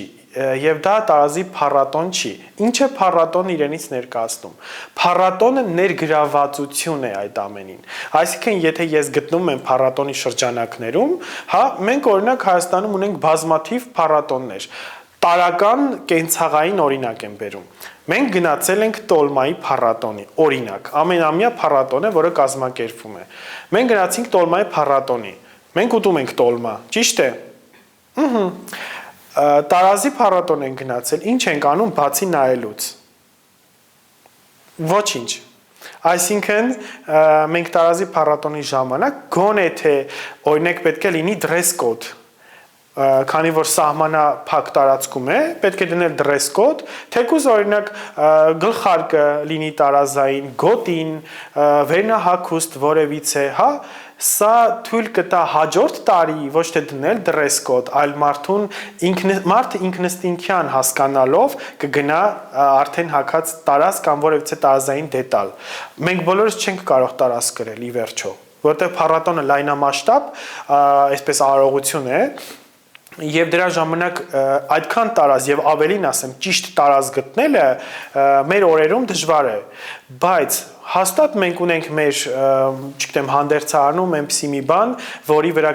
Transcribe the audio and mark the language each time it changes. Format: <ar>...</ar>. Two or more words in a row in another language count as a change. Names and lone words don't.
<hy>եւ դա տարազի փառատոն չի։ Ինչ է փառատոնը իրենից ներկայացնում։ Փառատոնը ներգրավվածություն է այդ ամենին։ Այսինքն եթե ես գտնվում եմ փառատոնի շրջանակներում, հա, մենք օրինակ Հայաստանում ունենք բազմաթիվ փառատոններ։ Տարական կենցաղային օրինակ եմ բերում։ Մենք գնացել ենք Տոլմայի փառատոնի, օրինակ, ամենամյա փառատոն է, որը կազմակերպվում է։ Մենք գնացինք Տոլմայի փառատոնի։ Մենք ուտում ենք տոլմա, ճիշտ է։ Տարազի փառատոն են գնացել, ինչ ենք անում բացի նայելուց։ Ոչինչ։ Այսինքն մենք տարազի փառատոնի ժամանակ գոնե թե օրինակ պետք է լինի</hy> <en>dress code,</en> <hy>քանի որ սահմանափակ տարածքում է, պետք է դնել</hy> <en>dress code,</en> <hy>թեկուզ օրինակ գլխարկը լինի տարազային, գոտին, վերնահագուստ որևիցե, հա, սա թույլ կտա հաջորդ տարի ոչ թե դնել</hy> <en>dress code,</en> <hy>այլ մարդը ինքնըստինքյան հասկանալով կգնա արդեն հագած տարազ կամ որևիցե տարազային դետալ։ Մենք բոլորս չենք կարող տարազ կրել ի վերջո։ որտեղ փառատոնը լայնամասշտաբ, այսպես արարողություն է, եւ դրա ժամանակ այդքան տարած եւ ավելին ասեմ, ճիշտ տարած գտնելը մեր օրերում դժվար է, բայց հաստատ մենք ունենք մեր, չգիտեմ, հանդերձարանում այնպիսի մի բան, որի վրա</hy>